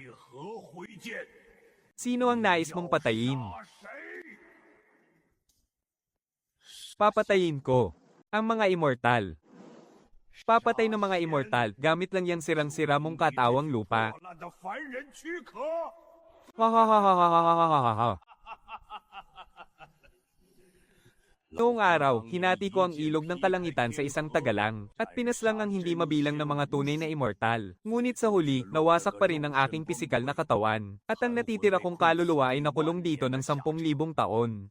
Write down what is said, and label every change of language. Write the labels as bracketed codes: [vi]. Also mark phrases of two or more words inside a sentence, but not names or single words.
[zh] 为何挥剑？ [tl] Sino ang nais mong patayin? [zh] 杀谁？ [tl] Papatayin ko ang mga immortal. Papatay ng mga immortal gamit lang yang sirang-sira mong katawang lupa. [zh] 破烂的凡人躯壳。 Ha ha ha ha ha ha ha ha ha ha. [tl] Noong araw, hinati ko ang ilog ng kalangitan sa isang tagalang, at pinaslang ang hindi mabilang na mga tunay na immortal. Ngunit sa huli, nawasak pa rin ang aking pisikal na katawan, at ang natitira kong kaluluwa ay nakulong dito ng 10,000 taon.